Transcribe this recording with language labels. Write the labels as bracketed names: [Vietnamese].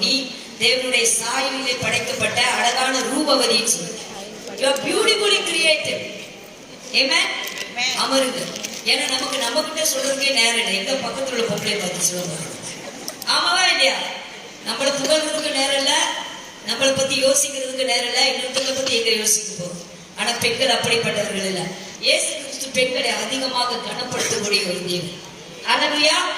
[Tamil] நீ தேவனுடைய சாயலிலே படைக்கப்பட்ட அழகான ரூபவதின்னு சொல்லுங்க. [English] You are beautifully created. Amen. [Tamil] அமருங்க. ஏன்னா நமக்கு நம்ம கிட்ட சொல்றதுக்கே நேரம் இல்லை. எங்க பக்கத்துல உள்ள பொம்பளை பார்த்து சொல்லுவாங்க. ஆமாவா இல்லையா? நம்மளை புகழ்றதுக்கு நேரம் இல்லை, நம்மளை பத்தி யோசிக்கிறதுக்கு நேரம் இல்லை, இன்னொருத்தங்களை பத்தி எங்க யோசிக்க போறோம். ஆனா பெண்கள் அப்படிப்பட்டவர்கள் இல்லை. இயேசு கிறிஸ்து பெண்களை அதிகமாக கனப்படுத்தக்கூடிய ஒரு தேவன். ஹல்லேலூயா.